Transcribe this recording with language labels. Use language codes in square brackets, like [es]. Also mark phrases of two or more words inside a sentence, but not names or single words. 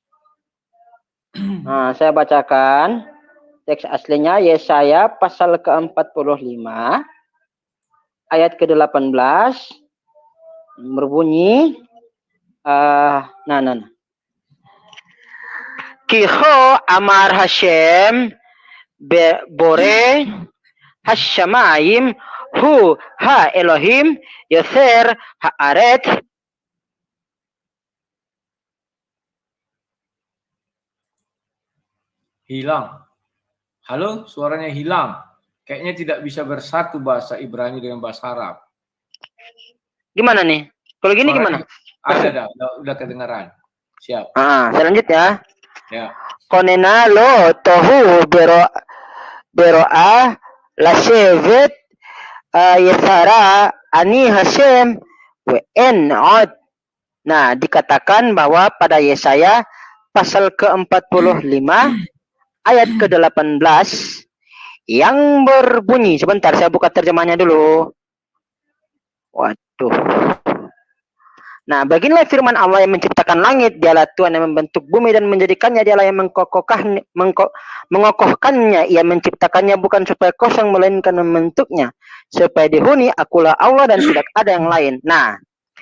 [id] Nah, saya bacakan teks aslinya Yesaya pasal ke-45 ayat ke-18 berbunyi [he] כי כה אמר השם בורא השמים הוא האלהים יצר הארץ. [id] Hilang. Halo, suaranya hilang. Kayaknya tidak bisa bersatu bahasa Ibrani dengan bahasa Arab. Gimana nih? Kalau gini Suaranya gimana? Udah kedengaran. Siap. Saya lanjut ya. Ya. [he] כוננה לא תהו בראה לשבת יצרה אני השם ואין עוד. [id] Nah, dikatakan bahwa pada Yesaya pasal ke-45 ayat ke-18 yang berbunyi, sebentar saya buka terjemahnya dulu. Waduh. Nah, beginilah firman Allah yang menciptakan langit, dialah Tuhan yang membentuk bumi dan menjadikannya, dialah yang mengokohkannya, ia menciptakannya bukan supaya kosong, melainkan membentuknya, supaya dihuni, akulah Allah dan tidak ada yang lain.